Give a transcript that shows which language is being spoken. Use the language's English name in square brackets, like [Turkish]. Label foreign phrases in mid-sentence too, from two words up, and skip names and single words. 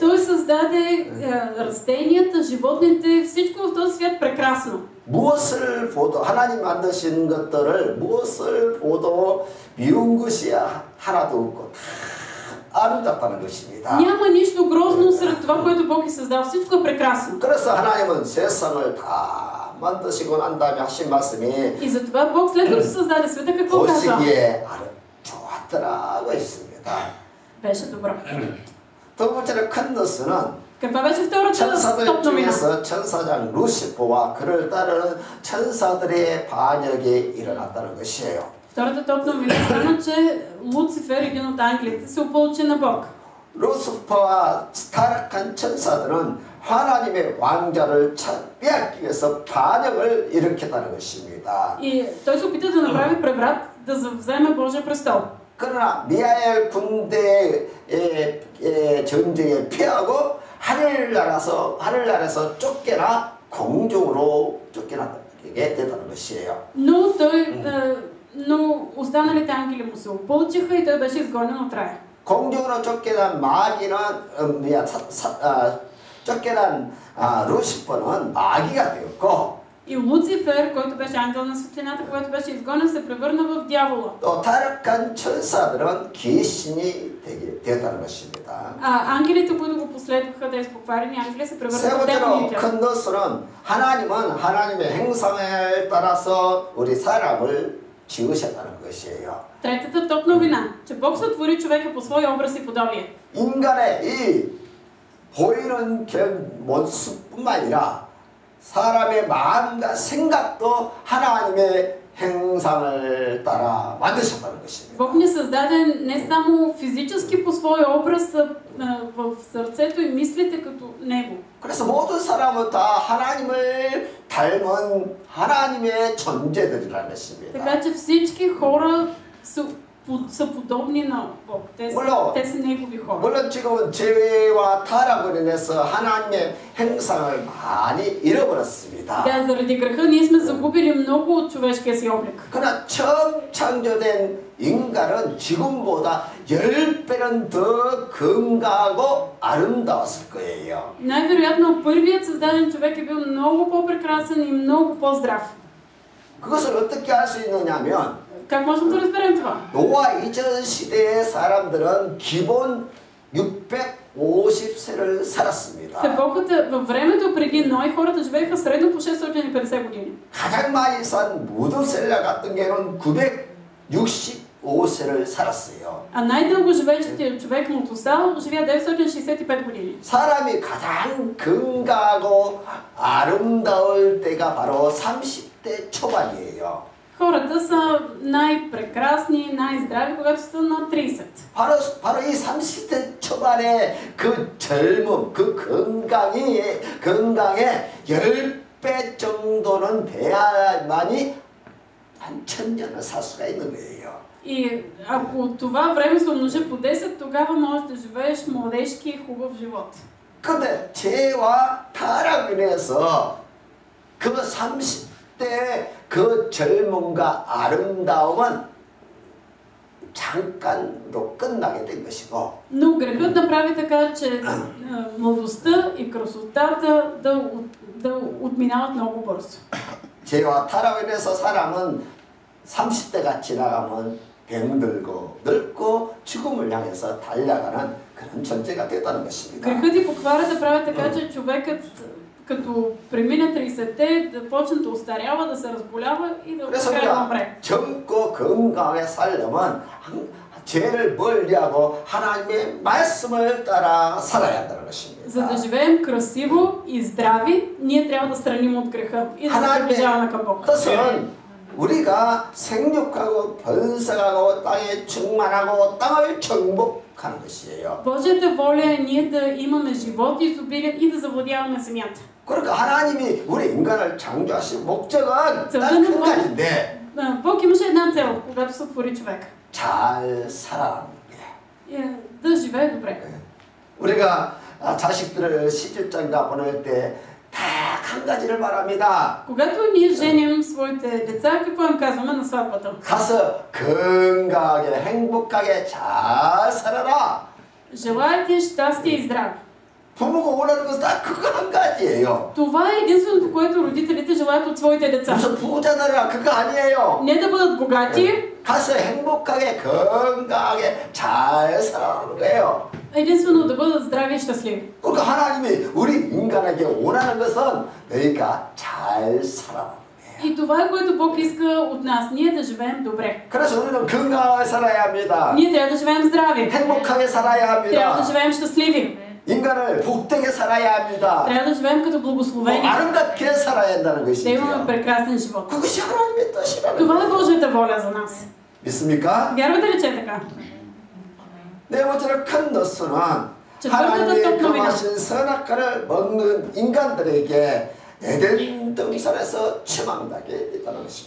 [Bulgarian] Той създаде растенията, животните, всичко в този свят прекрасно. [Korean] 무엇을 보도 하나님 만드신 것들을 무엇을 보도 미운 것이 하나도 없고 다 아름답다는 것입니다. [Bulgarian] Няма нищо грозно сред това, което Бог е създал. Всичко е прекрасно. [Korean] 그래서 하나님은 세상을 다 만드시고 난 다음에 하신 말씀이 [Bulgarian] И затова Бог след като създаде света, какво каза? [Korean] 보시기에 좋았더라고 했습니다. [Bulgarian] Беше добро. [Korean] 두 번째로 큰 뉴스는 [Bulgarian] Каква беше втората [Korean] 천사들 [Bulgarian] топ новина? [Korean] 중에서 천사장 루시퍼와 그를 따르는 천사들의 반역이 일어났다는 것이에요. [Bulgarian] Втората топ новина стана, че Луцифер, един от ангелите, се опълчи на Бог. [Korean] 루시퍼와 타락한 천사들은 하나님의 왕자를 빼앗기 위해서 반역을 일으켰다는 것입니다. [Bulgarian] И той се опита да направи преврат, да завземе Божия престол. [Korean] 그러나 미하엘 군대의 전쟁에 피하고 하늘나라에서 쫓겨나 공중으로 쫓겨나게 됐다는 것이에요. [Bulgarian] Но останалите ангели му се опълчиха и той беше изгонен от рая. [Korean] 공중으로 쫓겨난 쫓겨난 루시퍼는 마귀가 되었고 [Bulgarian] И Луцифер, който беше ангел на светлината, когато беше изгонен, се превърна в дявола. [Korean] 또 타락한 천사들은 귀신이 되었다는 것입니다. [Bulgarian] Ангелите, които го последваха, тези покварени ангели, се [Korean] 세 [Bulgarian] превърнаха в демоните. [Korean] 번째로 큰 뉴스는 하나님은 하나님의 행성에 따라서 우리 사람을 지으셨다는 것이에요. [Bulgarian] Третата топ новина, че Бог сътвори човека по своя образ и подобие. [Korean] 인간의 이 보이는 모습뿐만 아니라 사람의 마음과 생각도 하나님의 행상을 따라 만드셨다는 것입니다. [Bulgarian] Бог ни създаде не само физически по своя образ, в сърцето и мислите като Него. [Korean] 그래서 모든 사람은 다 하나님을 닮은 하나님의 존재들이라는 것입니다. [Bulgarian] Така че всички хора са подобни на Бог. Те са Негови хора. [Korean] 물론 지금은 죄와 타락으로 인해서 하나님의 행상을 많이 잃어버렸습니다. [Bulgarian] Да, заради греха ние сме загубили много от човешкия си облик. [Korean] 그러나 처음 창조된 인간은 지금보다 10배는 더 건강하고 아름다웠을 거예요. [Bulgarian] Най-вероятно първият създаден човек е бил много по-прекрасен и много по-здрав. [Korean] 그것을 어떻게 알 수 있느냐면 [Bulgarian] Как можем да разберем това? [Korean] 노아 이전 시대의 사람들은 기본 650세를 살았습니다. [Bulgarian] В епохата, във времето преди Ной, хората живееха средно по 650 години. [Korean] 가장 많이 산 무드셀라 같은 경우는 965세를 살았어요. [Bulgarian] А най-дълго живеещият човек Мотусал живя 965 години. [Korean] 사람이 가장 건강하고 아름다울 때가 바로 30대 초반이에요. [Bulgarian] Хората са най-прекрасни, най-здрави, когато са на 30. [Korean] 바로 이 30대 초반의 그 젊음, 그 건강에 10배 정도는 돼야만이 한 1000년을 살 수가 있는 거예요. [Bulgarian] И ако това време се умножи по 10, тогава можеш да живееш младежки и хубав живот. [Korean] 근데 죄와 타락을 인해서 그 30대 그 젊음과 아름다움은 잠깐으로 끝나게 된 것이고 [Bulgarian] Но грехът направи така, че младостта и красотата да отминават много бързо. [Korean] 죄와 타락을 인해서 사람은 30대가 지나가면 병들고 늙고 죽음을 향해서 달려가는 그런 존재가 됐다는 것입니다. [Bulgarian] Грехът и покварата правят така, че човекът като премине 30-те да почне да остарява, да се разболява и да умре. [Korean] 젊고 건강하게 살려면 죄를 멀리하고 하나님의 말씀을 따라 살아야 한다는 것입니다. [Bulgarian] За да живеем красиво и здрави, ние трябва да страним от греха и да се приближаваме към Бог. [Korean] 뜻은 우리가 생육하고 번성하고 땅에 충만하고 땅을 정복하는 것이에요. [Bulgarian] Божията воля е ние да имаме живот, изобилие и да завладяваме земята. [Korean] 그러니까 하나님이 우리 인간을 창조하신 목적은 딱 저는 한 뭐- 가지인데 [Bulgarian] Бог имаше една цел, когато сътвори човека. [Korean] 잘 살아가는 게. [Bulgarian] Да живее добре. [Korean] 우리가 자식들을 시집장가 보낼 때 딱 한 가지를 말합니다. [Bulgarian] Когато ние женим своите деца, какво им казваме на сватбата? [Korean] 가서 건강하게 행복하게 잘 살아라. [Bulgarian] Желая ти щастие и здраве. [Korean] 부모가 원하는 것은 다 그거 한 가지예요. [Bulgarian] Това е единственото, което родителите желаят от своите деца. [Korean] 무슨 부자 되라 그거 아니에요. [Bulgarian] Не да бъдат богати, [Korean] 가서 행복하게 건강하게 잘 살아가는 거예요. [Bulgarian] единствено да бъдат здрави и щастливи. [Korean] 그러니까 하나님이 우리 인간에게 원하는 것은 너희가 잘 살아라. [Bulgarian] И това е, което Бог иска от нас, ние да живеем добре. [Korean] 그래서 우리는 건강하게 살아야 합니다. [Bulgarian] Ние трябва да живеем здрави. [Korean] 행복하게 살아야 [Bulgarian] Трябва да [Korean] 합니다. [Bulgarian] живеем щастливи. [Korean] 인간을 복되게 살아야 합니다. [Bulgarian] Трябва да живеем като благословени. [Korean] 아름답게 살아야 한다는 [Bulgarian] Да имаме [Korean] 것이죠. [Bulgarian] прекрасен живот. [Korean] 그것이 하나님의 뜻이라는 [Bulgarian] Това е [Korean] 거예요. [Bulgarian] Божията воля за нас. [Korean] 믿습니까? [Bulgarian] Вярвате ли, че е така? [Korean] 네 번째로 큰 너스는 저 하나님의 또 금하신 선악과를 먹는 인간들에게 에덴 동산에서 추방당하게 됐다는 것입니다.